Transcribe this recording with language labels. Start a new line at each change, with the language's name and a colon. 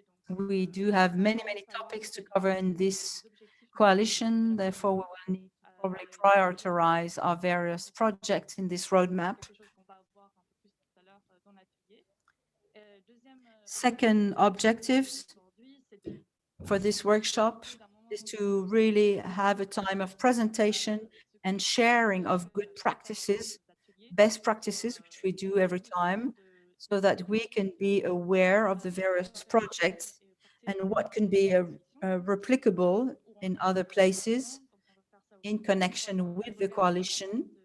English: We do have many topics to cover in this coalition, therefore we will need probably prioritize our various projects in this roadmap.
French: Quelque chose qu'on va voir un peu plus tout à l'heure dans l'atelier. Deuxième
English: Second objectives
French: aujourd'hui, c'est de
English: for this workshop is to really have a time of presentation and sharing of good practices, best practices, which we do every time, so that we can be aware of the various projects and what can be replicable in other places in connection with the coalition.